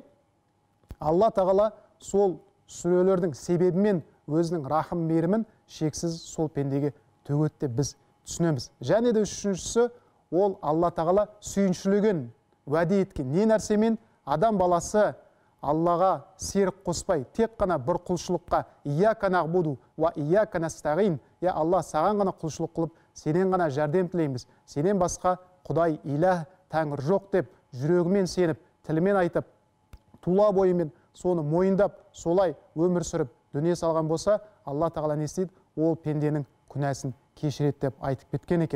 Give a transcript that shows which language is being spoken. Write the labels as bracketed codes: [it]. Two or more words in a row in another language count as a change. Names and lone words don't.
[kk] Алла тағала сол сүрелердің себебімен өзінің рахым мейірімін шексіз сол пендеге төгеді деп біз түсінеміз. Және де үшіншісі, ол Алла тағала сүйіншілеген, уәде еткен не нәрсемен адам баласы Аллаға серік қоспай, тек қана бір құлшылыққа [ar] إياك نعبد وإياك نستعين, يا الله, [kk] саған ғана құлшылық қылып, сенен ғана жәрдем тілейміз, сенен басқа Құдай, иләх, тәңір жоқ деп жүрегімен сеніп, тілімен айтып, тула бойымен соны мойындап, солай өмір сүріп дүние салған болса, Алла тағала не істейді? Ол пенденің күнәсін кешіреді деп айтып кеткен екен.